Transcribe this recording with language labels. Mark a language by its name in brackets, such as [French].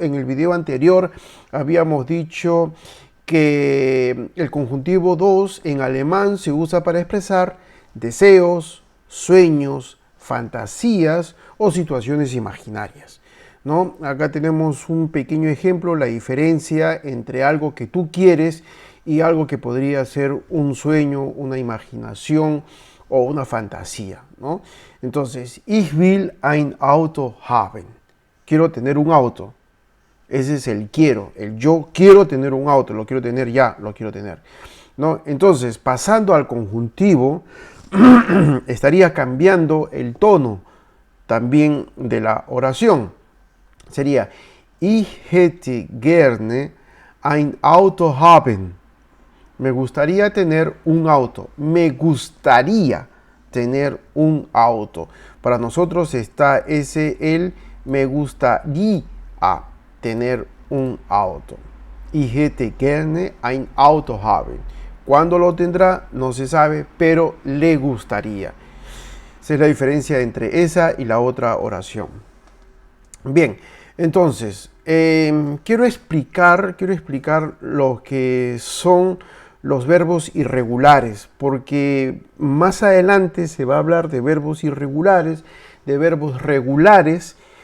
[Spanish] En el video anterior habíamos dicho que el conjuntivo 2 en alemán se usa para expresar deseos, sueños, fantasías o situaciones imaginarias, ¿no? Acá tenemos un pequeño ejemplo, la diferencia entre algo que tú quieres y algo que podría ser un sueño, una imaginación o una fantasía, ¿no? Entonces, [German] ich will ein Auto haben. [Spanish] Quiero tener un auto. Ese es el quiero, el yo quiero tener un auto, lo quiero tener ya, lo quiero tener, ¿no? Entonces, pasando al conjuntivo, estaría cambiando el tono también de la oración. Sería, [German] ich hätte gerne ein Auto haben. [Spanish] Me gustaría tener un auto. Me gustaría tener un auto. Para nosotros está el me gustaría tener un auto. [German] Ich hätte gerne ein Auto haben. [Spanish] ¿Cuándo lo tendrá? No se sabe, pero le gustaría. Esa es la diferencia entre esa y la otra oración. Bien, entonces, quiero explicar lo que son los verbos irregulares, porque más adelante se va a hablar de verbos irregulares, de verbos regulares.